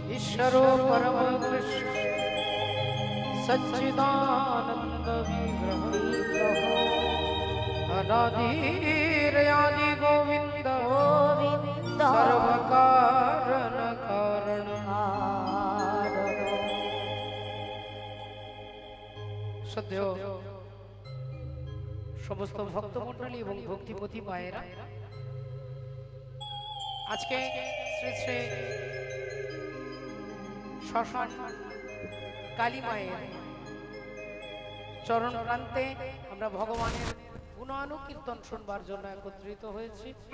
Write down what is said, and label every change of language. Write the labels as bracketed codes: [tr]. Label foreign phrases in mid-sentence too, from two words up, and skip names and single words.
[sa] ईश्वर परम कृष्ण सच्चिदानंद विग्रह अनादिर आदि गोविंद गोविंद सर्व कारण कारण [bn] শ্রদ্ধেয় সমস্ত ভক্তমণ্ডলী এবং ভক্তিপতি মায়েরা, আজকে শ্রী শ্রী শ্মশান কালী মায়ের চরণ প্রান্তে আমরা ভগবানের গুণানুকীর্তন শুনবার জন্য একত্রিত হয়েছি।